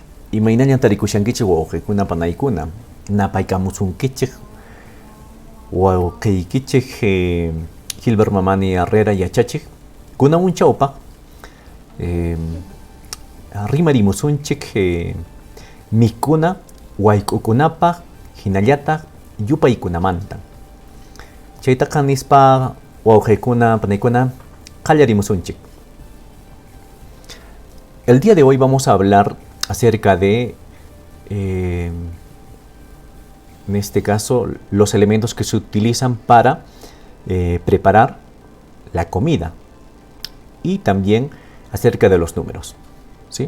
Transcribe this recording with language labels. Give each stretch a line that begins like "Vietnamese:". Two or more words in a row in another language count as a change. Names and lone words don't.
Quechua: Imainaña tarikushankichik wawqiykuna panaykuna napaykamusunkichik wawqiykichik Gilbert Mamani Herrera yachachik kunamun chawpaq rimarimusunchik mikuna wayk'ukunapaq hinallataq yupaykunamanta chaytaqa nispa wawqiykuna panaykuna qallarimusunchik.
Spanish: El día de hoy vamos a hablar acerca de, en este caso, los elementos que se utilizan para preparar la comida y también acerca de los números, ¿sí?